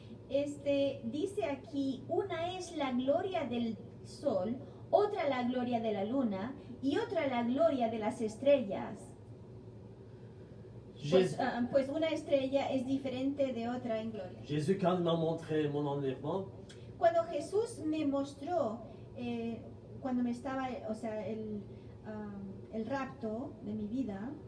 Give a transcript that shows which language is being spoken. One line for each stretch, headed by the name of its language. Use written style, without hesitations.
Spanish: Dice aquí, una es la gloria del sol, otra la gloria de la luna y otra la gloria de las estrellas. Pues una estrella es diferente de otra en gloria.
French: Jésus, quand il m'a montré mon enlèvement,
Spanish: Cuando Jesús me mostró, cuando me estaba, o sea, el rapto de mi vida,